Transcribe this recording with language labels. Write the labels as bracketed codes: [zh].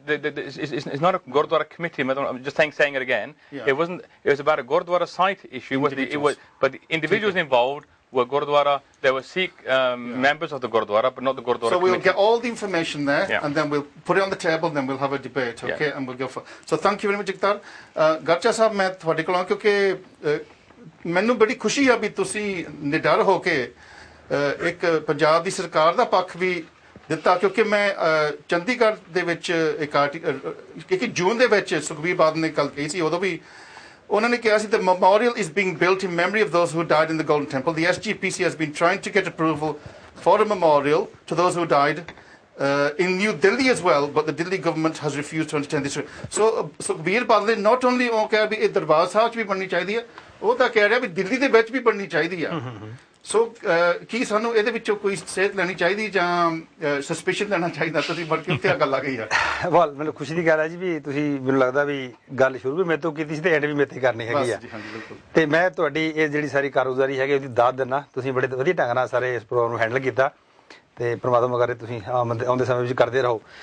[en] It's not a Gurdwara committee. I'm just saying it again. It wasn't. It was about a Gurdwara site issue. But the individuals involved were Gurdwara. There were Sikh members of the Gurdwara, but not the Gurdwara So we'll committee. get all the information there, and then we'll put it on the table, then we'll have a debate, okay? And we'll go for. So thank you very much, Jagtar. [pa] Garcha ਸਾਹਿਬ ਮੈਂ ਤੁਹਾਡੇ ਕੋਲ ਕਿਉਂਕਿ ਮੈਨੂੰ ਬੜੀ ਖੁਸ਼ੀ ਆ ਵੀ ਤੁਸੀਂ ਨਿਡਰ ਹੋ ਕੇ ਇੱਕ ਪੰਜਾਬ ਦੀ ਸਰਕਾਰ ਦਾ ਪੱਖ ਵੀ ਦਿੱਤਾ ਕਿਉਂਕਿ ਮੈਂ ਚੰਡੀਗੜ੍ਹ ਦੇ ਵਿੱਚ ਇੱਕ ਆਰਟੀਕਲ ਜੂਨ ਦੇ ਵਿੱਚ ਸੁਖਬੀਰ ਬਾਦਲ ਨੇ ਗੱਲ ਕਹੀ ਸੀ ਉਦੋਂ ਵੀ ਉਹਨਾਂ ਨੇ ਕਿਹਾ ਸੀ [en] the memorial is being built in memory of those who died in the Golden Temple. The SGPC has been trying to get approval for a memorial to those who died in New Delhi as well, but the Delhi government has refused to entertain this. So Sukhbir Badal not only [pa] ਉਹ ਕਹਿ ਵੀ ਇਹ ਦਰਬਾਰ ਸਾਹਿਬ 'ਚ ਵੀ ਬਣਨੀ ਚਾਹੀਦੀ ਹੈ ਉਹ ਤਾਂ ਕਹਿ ਰਿਹਾ ਵੀ ਦਿੱਲੀ ਦੇ ਵਿੱਚ ਵੀ ਬਣਨੀ ਚਾਹੀਦੀ ਆ ਸੋ ਕੀ ਸਾਨੂੰ ਇਹਦੇ ਵਿੱਚੋਂ ਕੋਈ ਸੇਧ ਲੈਣੀ ਚਾਹੀਦੀ ਜਾਂ ਸਸਪੀਸ਼ਨ ਲੈਣਾ ਚਾਹੀਦਾ ਤੁਸੀਂ ਬੜ ਕੇ ਉੱਤੇ ਗੱਲ ਆ ਗਈ ਆ ਵਾਲ ਮੈਨੂੰ ਖੁਸ਼ੀ ਦੀ ਗੱਲ ਹੈ ਜੀ ਵੀ ਤੁਸੀਂ ਮੈਨੂੰ ਲੱਗਦਾ ਵੀ ਗੱਲ ਸ਼ੁਰੂ ਵੀ ਮੇਰੇ ਤੋਂ ਕੀਤੀ ਸੀ ਤੇ ਐਂਡ ਵੀ ਮੇਰੇ ਤੇ ਕਰਨੀ ਹੈਗੀ ਆ ਤੇ ਮੈਂ ਤੁਹਾਡੀ ਇਹ ਜਿਹੜੀ ਸਾਰੀ ਕਾਰਗੁਜ਼ਾਰੀ ਹੈਗੀ ਉਹਦੀ ਦਾਦ ਦਿੰਦਾ ਤੁਸੀਂ ਬੜੇ ਵਧੀਆ ਢੰਗ ਨਾਲ ਸਾਰੇ ਇਸ ਪ੍ਰੋਗਰਾਮ ਨੂੰ ਹੈਂਡਲ ਕੀਤਾ ਤੇ ਪ੍ਰਮਾਤਮਾ ਕਰੇ ਤੁਸੀਂ ਆਉਂਦੇ ਸਮੇਂ ਵਿੱਚ ਕਰਦੇ ਰਹੋ